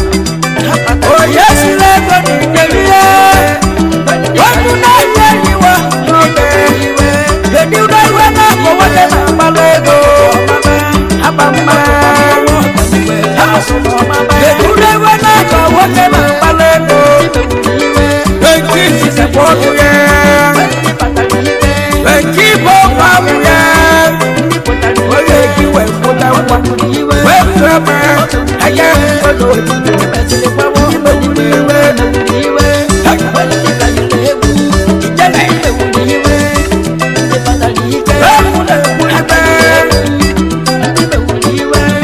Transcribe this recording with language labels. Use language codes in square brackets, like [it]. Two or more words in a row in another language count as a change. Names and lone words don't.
[ig] Onye siri ego n'ikpere ya. Okwu na-enye iwe n'obe. Kedu ụdị iwe na-akọ nwoke na-agbalụ ego? Haba mma. Kedu ụdị iwe na-akọ nwoke na-agbalụ ego? [en] Thank you, Jesus, for you, yeah. Thank you, for you, yeah. [ig] Onye ji wee kwụta ụgwọ. Wee kwụta ụgwọ. Aya, olo, ime wuli iwe. Hey. Ijele. Ewu na-ewu iwe.